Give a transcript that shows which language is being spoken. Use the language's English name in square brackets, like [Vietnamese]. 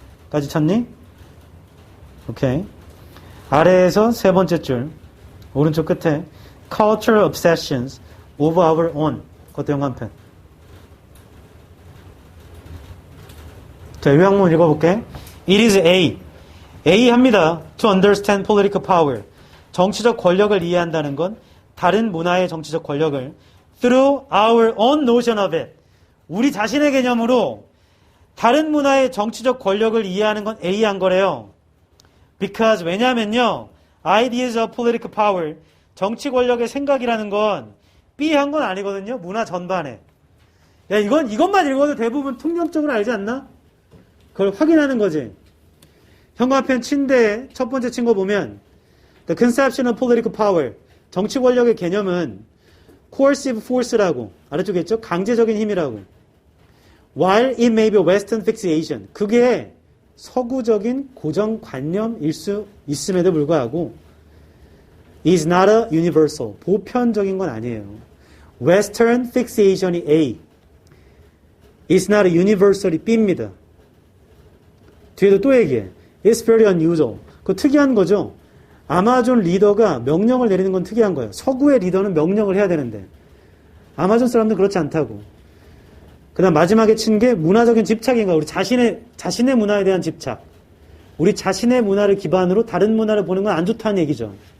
[Korean] 까지 쳤니? 오케이. 아래에서 세 번째 줄. 오른쪽 끝에 [English] cultural obsessions of our own. [Korean] 그것도 영감편. 자, 요약문 읽어볼게. It is A 합니다. [English] To understand political power. [Korean] 정치적 권력을 이해한다는 건 다른 문화의 정치적 권력을 [English] through our own notion of it. [Korean] 우리 자신의 개념으로 다른 문화의 정치적 권력을 이해하는 건 A 한 거래요. Because 왜냐면요. [English] Ideas of political power. [Korean] 정치 권력의 생각이라는 건 B 한 건 아니거든요. 문화 전반에. 야, 이것만 읽어도 대부분 통념적으로 알지 않나? 그걸 확인하는 거지. 현관편 침대에 첫 번째 친 거 보면 [English] The conception of political power. [Korean] 정치 권력의 개념은 coercive force라고 아래쪽에 있죠? 강제적인 힘이라고. [English] While it may be Western fixation. [Korean] 그게 서구적인 고정관념일 수 있음에도 불구하고 [English] is not a universal. [Korean] 보편적인 건 아니에요. Western fixation이 A. [English] is not a universal이 B입니다. [Korean] 뒤에도 또 얘기해. [English] It's very unusual. [Korean] 그거 특이한 거죠. 아마존 리더가 명령을 내리는 건 특이한 거예요. 서구의 리더는 명령을 해야 되는데 아마존 사람들은 그렇지 않다고. 그 다음 마지막에 친 게 문화적인 집착인 거야. 우리 자신의 문화에 대한 집착. 우리 자신의 문화를 기반으로 다른 문화를 보는 건 안 좋다는 얘기죠.